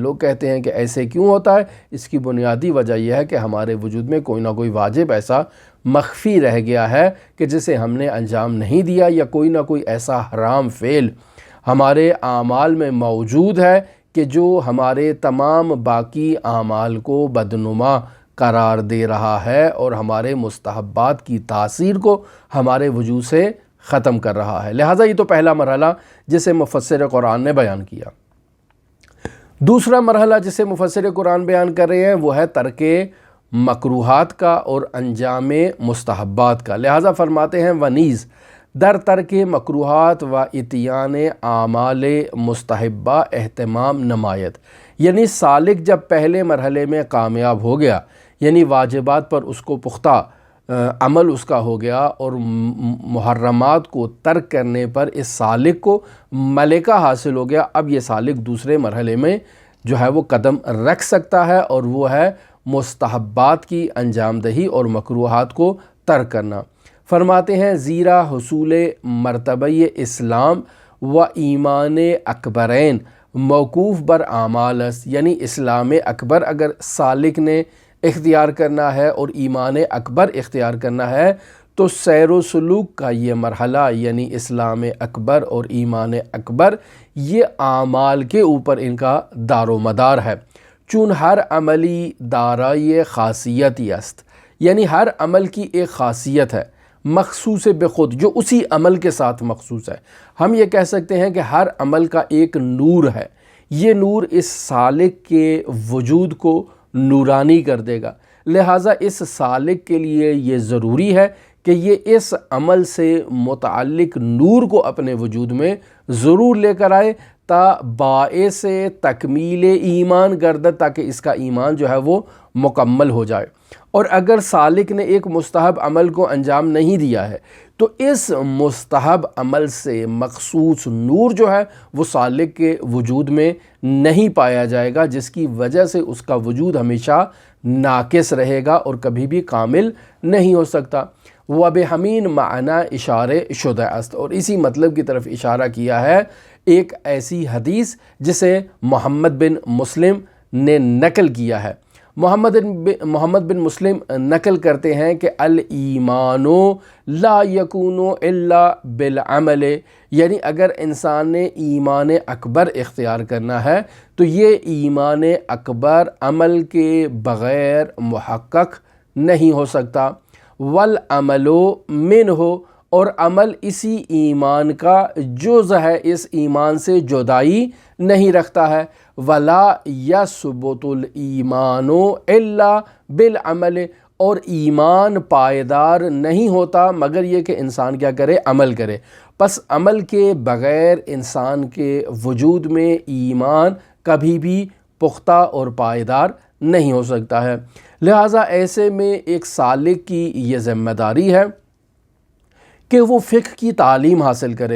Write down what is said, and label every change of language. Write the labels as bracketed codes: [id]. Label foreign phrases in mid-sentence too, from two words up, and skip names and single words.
[ur] لوگ کہتے ہیں کہ ایسے کیوں ہوتا ہے؟ اس کی بنیادی وجہ یہ ہے کہ ہمارے وجود میں کوئی نہ کوئی واجب ایسا مخفی رہ گیا ہے کہ جسے ہم نے انجام نہیں دیا، یا کوئی نہ کوئی ایسا حرام فعل ہمارے اعمال میں موجود ہے کہ جو ہمارے تمام باقی اعمال کو بدنما قرار دے رہا ہے اور ہمارے مستحبات کی تاثیر کو ہمارے وجود سے ختم کر رہا ہے۔ لہٰذا یہ تو پہلا مرحلہ جسے مفسر قرآن نے بیان کیا۔ دوسرا مرحلہ جسے مفسر قرآن بیان کر رہے ہیں وہ ہے ترک مکروہات کا اور انجام مستحبات کا۔ لہٰذا فرماتے ہیں [fa] ونیز در ترک مکروہات و اتیان اعمال مستحبہ اہتمام نمایت، [ur] یعنی سالک جب پہلے مرحلے میں کامیاب ہو گیا، یعنی واجبات پر اس کو پختہ عمل اس کا ہو گیا اور محرمات کو ترک کرنے پر اس سالک کو ملکہ حاصل ہو گیا، اب یہ سالک دوسرے مرحلے میں جو ہے وہ قدم رکھ سکتا ہے، اور وہ ہے مستحبات کی انجام دہی اور مکروہات کو ترک کرنا۔ فرماتے ہیں [fa] زیرا حصول مرتبہ اسلام و ایمان اکبرین موقوف بر اعمال است، [ur] یعنی اسلام اکبر اگر سالک نے اختیار کرنا ہے اور ایمان اکبر اختیار کرنا ہے تو سیر و سلوک کا یہ مرحلہ یعنی اسلام اکبر اور ایمان اکبر یہ اعمال کے اوپر ان کا دار و مدار ہے۔ [fa] چون ہر عملی دارای خاصیتی است، [ur] یعنی ہر عمل کی ایک خاصیت ہے [fa] مخصوص بخود [ur] جو اسی عمل کے ساتھ مخصوص ہے۔ ہم یہ کہہ سکتے ہیں کہ ہر عمل کا ایک نور ہے، یہ نور اس سالک کے وجود کو نورانی کر دے گا۔ لہٰذا اس سالک کے لیے یہ ضروری ہے کہ یہ اس عمل سے متعلق نور کو اپنے وجود میں ضرور لے کر آئے [fa] تا باعث تکمیل ایمان گردد، [ur] تاکہ اس کا ایمان جو ہے وہ مکمل ہو جائے۔ اور اگر سالک نے ایک مستحب عمل کو انجام نہیں دیا ہے تو اس مستحب عمل سے مخصوص نور جو ہے وہ سالک کے وجود میں نہیں پایا جائے گا، جس کی وجہ سے اس کا وجود ہمیشہ ناقص رہے گا اور کبھی بھی کامل نہیں ہو سکتا۔ [fa] وَبِحَمِین معنی اشارے شدہ است، [ur] اور اسی مطلب کی طرف اشارہ کیا ہے ایک ایسی حدیث جسے محمد بن مسلم نے نقل کیا ہے۔ محمد بن مسلم نقل کرتے ہیں کہ [ar] الایمان لا یکون الا بالعمل، [ur] یعنی اگر انسان نے ایمان اکبر اختیار کرنا ہے تو یہ ایمان اکبر عمل کے بغیر محقق نہیں ہو سکتا۔ [ar] والعمل منہ، [ur] اور عمل اسی ایمان کا جز ہے، اس ایمان سے جدائی نہیں رکھتا ہے۔ [ar] ولا یثبت الایمان الا بالعمل، [ur] اور ایمان پائیدار نہیں ہوتا مگر یہ کہ انسان کیا کرے، عمل کرے۔ پس عمل کے بغیر انسان کے وجود میں ایمان کبھی بھی پختہ اور پائیدار نہیں ہو سکتا ہے۔ لہٰذا ایسے میں ایک سالک کی یہ ذمہ داری ہے کہ وہ فقہ کی تعلیم حاصل کرے۔